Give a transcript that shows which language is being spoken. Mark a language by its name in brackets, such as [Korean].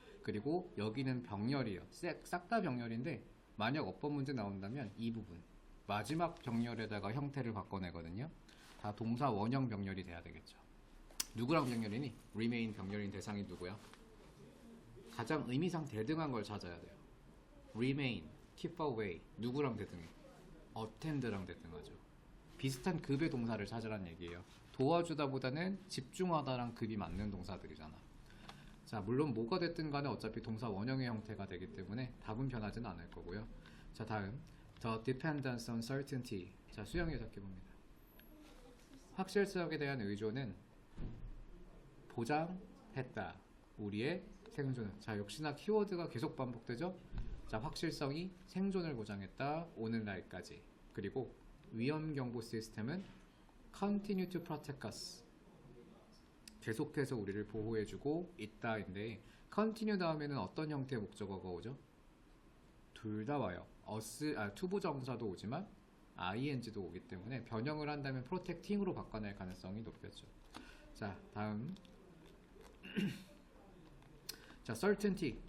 [Korean] 그리고 여기는 병렬이에요. 싹 다 병렬인데 만약 어법 문제 나온다면 이 부분 마지막 병렬에다가 형태를 바꿔내거든요. 다 동사 원형 병렬이 돼야 되겠죠. 누구랑 병렬이니? remain 병렬인 대상이 누구야? 가장 의미상 대등한 걸 찾아야 돼요. remain, keep away 누구랑 대등해? attend랑 대등하죠. 비슷한 급의 동사를 찾으란 얘기예요. 도와주다 보다는 집중하다랑 급이 맞는 동사들이잖아. 자, 물론 뭐가 됐든 간에 어차피 동사 원형의 형태가 되기 때문에 답은 변하지는 않을 거고요. 자, 다음 [English] The dependence on certainty. [Korean] 자, 수영이 해석해봅니다. 확실성에 대한 의존은 보장했다. 우리의 생존을. 자, 역시나 키워드가 계속 반복되죠. 자, 확실성이 생존을 보장했다. 오늘날까지. 그리고 위험경보 시스템은 [English] continue to protect us. [Korean] 계속해서 우리를 보호해주고 있다인데 continue 다음에는 어떤 형태의 목적어가 오죠? 둘 다 와요. 투부정사도 오지만 ing도 오기 때문에 변형을 한다면 protecting으로 바꿔낼 가능성이 높겠죠. 자, 다음 자, certainty.